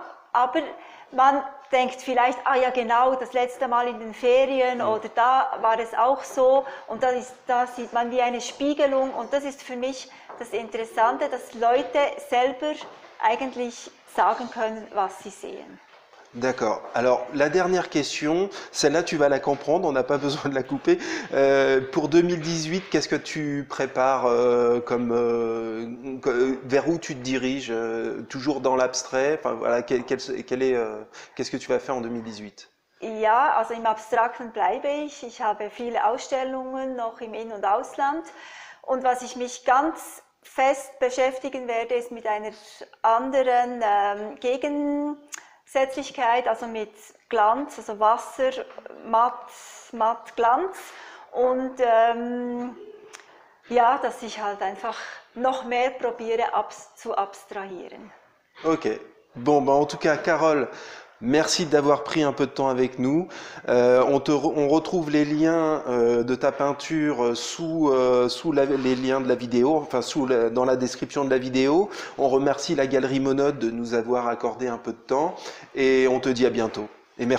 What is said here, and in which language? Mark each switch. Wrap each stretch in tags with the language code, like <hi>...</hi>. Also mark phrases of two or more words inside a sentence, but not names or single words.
<de>Aber man denkt vielleicht, ah ja genau, das letzte Mal in den Ferien oder da war es auch so und da sieht man wie eine Spiegelung und das ist für mich das Interessante, dass Leute selber eigentlich sagen können, was sie sehen.</de> <fr>D'accord. Alors, la dernière question, celle-là, tu vas la comprendre, on n'a pas besoin de la couper. Pour 2018, qu'est-ce que tu prépares vers où tu te diriges? Toujours dans l'abstrait? Enfin, voilà, qu'est-ce que tu vas faire en 2018?</fr> <de>Ja, also im Abstrakten bleibe ich. Ich habe viele Ausstellungen noch im In- und Ausland. Und was ich mich ganz fest beschäftigen werde, ist mit einer anderen Gegensätzlichkeit, also mit Glanz, also Wasser, matt Glanz. Und ja, dass ich halt einfach noch mehr probiere zu abstrahieren.</de> <fr>Ok. Bon, bah en tout cas, Carole, merci d'avoir pris un peu de temps avec nous. On retrouve les liens de ta peinture sous les liens de la vidéo, enfin dans la description de la vidéo. On remercie la Galerie Monode de nous avoir accordé un peu de temps et on te dit à bientôt.</fr>